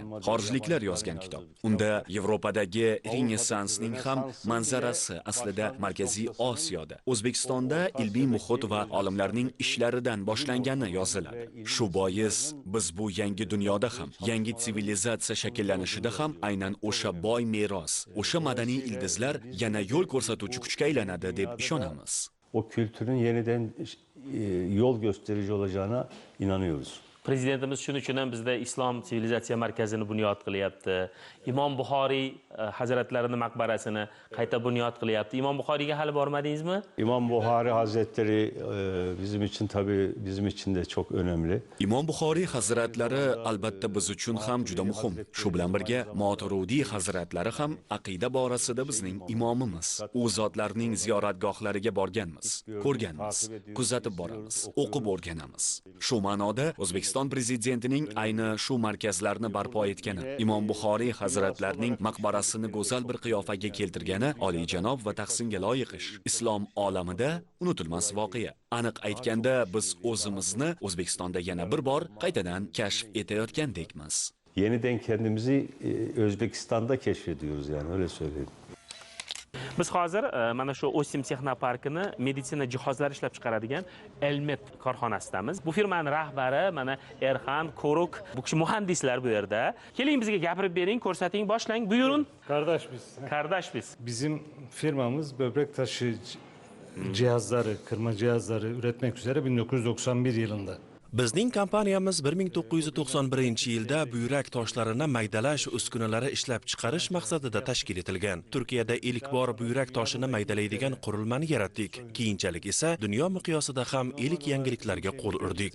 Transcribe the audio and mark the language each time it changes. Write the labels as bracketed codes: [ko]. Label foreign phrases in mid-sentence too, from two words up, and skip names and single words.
[uz] Xorijliklar yozgan kitob. Unda Yevropadagi Renessansning ham manzarasi aslida Markaziy Osiyoda, O'zbekistonda ilmiy muhit va olimlarning ishlaridan boshlangani yoziladi. Shu bois biz bu yangi dunyoda ham, yangi sivilizatsiya shakllanishida ham aynan o'sha boy meros, o'sha madaniy ildizlar yana yo'l ko'rsatuvchi kuchga aylanadi deb ishonamiz. [tr] O kültürün yeniden yol gösterici olacağına inanıyoruz. [uz] Prezidentimiz shuning uchun ham bizda Islom sivilizatsiya markazini bunyod qilyapti. Imom Buxoriy hazratlarining maqbarasini qayta bunyod qilyapti. Imom Buxoriyga hali bormadingizmi? [tr] İmam Buxoriy Hazretleri bizim için de çok önemli. [uz] Imom Buxoriy hazratlari albatta biz uchun ham juda muhim. Shu bilan birga Moturudiy hazratlari ham aqida borasida bizning imomimiz. U zotlarning ziyoratgohlariga borganmiz, ko'rganmiz, kuzatib boramiz, o'qib o'rganamiz. Shu ma'noda O'zbekiston prezidentining ayni shu markazlarni barpo etgani, Imom Buxoriy hazratlarining maqbarasini go'zal bir qiyofaga keltirgani oliyjanob va tahsinga loyiq ish. Islom olamida unutilmas voqea. Aniq aytganda biz o'zimizni O'zbekistonda yana bir bor qaytadan kashf etayotgandekmiz. [tr] Yeniden kendimizi Özbekistan'da keşfediyoruz yani öyle söyleyeyim. [uz] Biz hozir mana shu Osim texnoparkini meditsina jihozlari ishlab chiqaradigan Elmet korxonasidamiz. Bu firmaning rahbari mana Erxan Koruk, bu kishi muhandislar bu yerda. Keling bizga gapirib bering, ko'rsating, boshlang, buyurun. [tr] Kardeş biz. Bizim firmamız böbrek taşı cihazları, kırma cihazları üretmek üzere 1991 yılında. [uz] Bizning kompaniyamiz 1991-yilda buyrak toshlarini maydalash uskunalari ishlab chiqarish maqsadida tashkil etilgan. Turkiyada ilk bor buyrak toshini maydalaydigan qurilmani yaratdik. Keyinchalik esa dunyo miqyosida ham ilk yangiliklarga qo'l urdik.